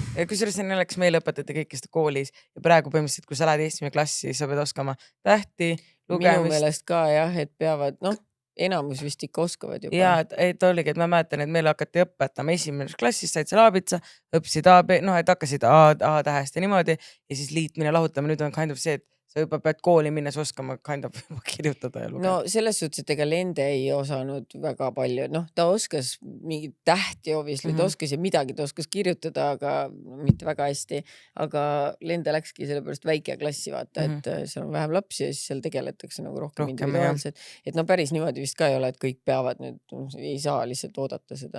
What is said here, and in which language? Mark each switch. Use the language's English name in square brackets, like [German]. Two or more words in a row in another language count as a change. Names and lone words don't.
[Estonian] Ja kusjuures selleks meil õpetati kõikist koolis ja praegu põhimõtteliselt, kui sa lähed 1. klassi, sa pead oskama tähti, lugemist. Minu meelest ka jah, et peavad, noh, enamus vist ikka oskavad juba. Ja, et oligi, et ma mäletan, et meil hakati õpetama 1. klassis, said seal aabitsa, õppisid AB, noh, et hakkasid A tähest ja niimoodi ja siis liitmine, lahutama. Nüüd on [English] kind of [Estonian] see, et sa juba pead kooli minnes oskama [English] kind of [Estonian] kirjutada ja lugeda. No selles suhtes, et ega Lende ei osanud väga palju, ta oskas mingi tähti obviously, ta oskas ja midagi ta oskas kirjutada, aga mitte väga hästi, aga Lende läkski sellepärast väike klassi vaata, et seal on vähem lapsi ja siis seal tegeletakse nagu rohkem individuaalselt, et päris niimoodi vist ka ei ole, et kõik peavad nüüd, ei saa lihtsalt oodata seda.